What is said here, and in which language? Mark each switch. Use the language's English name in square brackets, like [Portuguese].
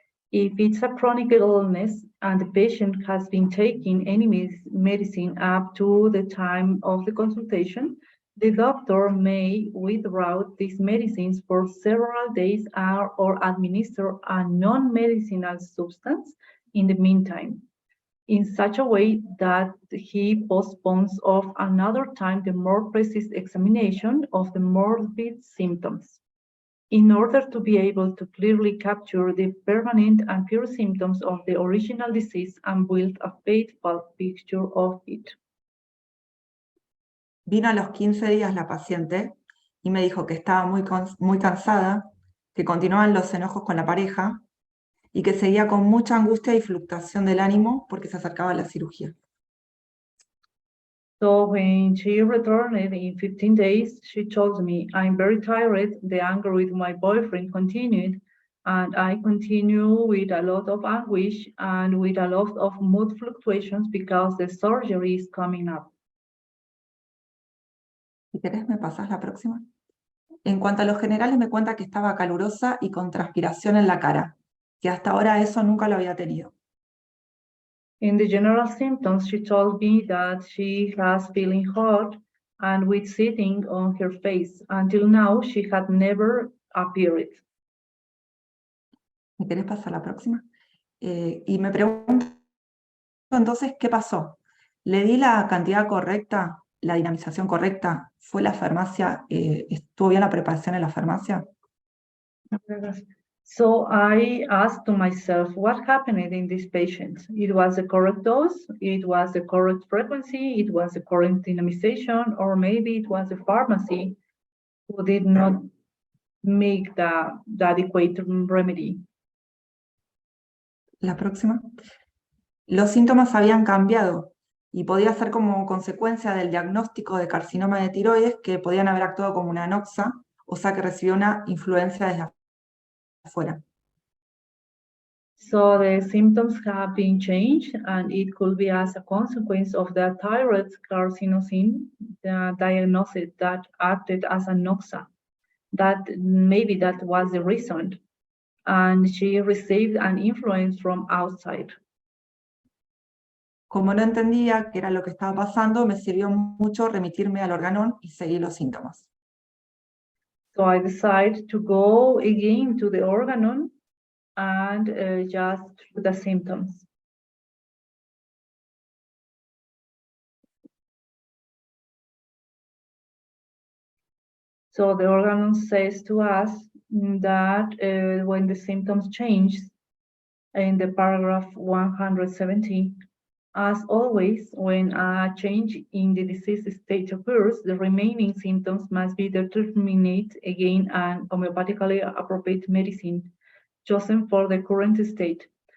[English] If it's a chronic illness and the patient has been taking any medicine up to the time of the consultation, the doctor may withdraw these medicines for several days or administer a non-medicinal substance in the meantime, in such a way that he postpones of another time the more precise examination of the morbid symptoms, in order to be able to clearly capture the permanent and pure symptoms of the original disease and build a faithful picture of it. [Spanish] Vino a los 15 días la paciente y me dijo que estaba muy cansada, que continuaban los enojos con la pareja y que seguía con mucha angustia y fluctuación del ánimo porque se acercaba la cirugía. [English] So when she returned in 15 days, she told me, I'm very tired, the anger with my boyfriend continued, and I continue with a lot of anguish and with a lot of mood fluctuations because the surgery is coming up. [Spanish] Si querés, ¿me pasás la próxima? En cuanto a los generales, me cuenta que estaba calurosa y con transpiración en la cara, que hasta ahora eso nunca lo había tenido. [English] In the general symptoms, she told me that she has feeling hot and with sitting on her face. Until now, she had never appeared. [Spanish] ¿Me querés pasar la próxima? Y me pregunto entonces, ¿qué pasó? ¿Le di la cantidad correcta, la dinamización correcta? ¿Fue la farmacia? ¿Estuvo bien la preparación en la farmacia? [English] So I asked to myself, what happened in this patient? It was the correct dose, it was the correct frequency, it was the correct dynamization, or maybe it was the pharmacy who did not make the adequate remedy. [Spanish] La próxima. Los síntomas habían cambiado y podía ser como consecuencia del diagnóstico de carcinoma de tiroides que podían haber actuado como una anoxa, o sea que recibió una influencia desde afuera. [English] So the symptoms have been changed, and it could be as a consequence of the thyroid carcinosine, the diagnosis that acted as a noxa. That maybe that was the reason, and she received an influence from outside. [Spanish] Como no entendía qué era lo que estaba pasando, me sirvió mucho remitirme al organón y seguir los síntomas. [English] So I decided to go again to the organon and just the symptoms. So the organon says to us that when the symptoms change in the paragraph 170, as always, when a change in the disease state occurs, the remaining symptoms must be determined again and homeopathically appropriate medicine chosen for the current state.